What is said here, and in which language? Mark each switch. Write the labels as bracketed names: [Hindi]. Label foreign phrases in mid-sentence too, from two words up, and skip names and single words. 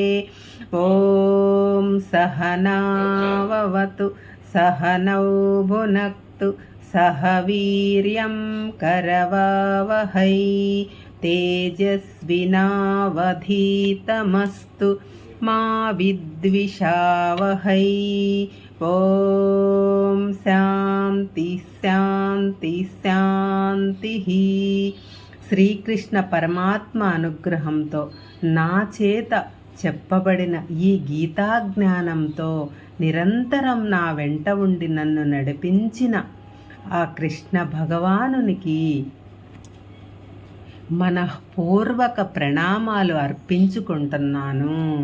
[Sanskrit] ॐ सहनाववतु सहनौ भुनक्तु सह वीर्यं करवावहै तेजस्विनावधीतमस्तु मा विद्विषावहै। ఓం శాంతి శాంతి శాంతి. [Telugu] శ్రీకృష్ణ పరమాత్మ అనుగ్రహంతో నా చేత చెప్పబడిన ఈ గీతాజ్ఞానంతో నిరంతరం నా వెంట ఉండి నన్ను నడిపించిన ఆ కృష్ణ భగవానునికి మనఃపూర్వక ప్రణామాలు అర్పించుకుంటున్నాను.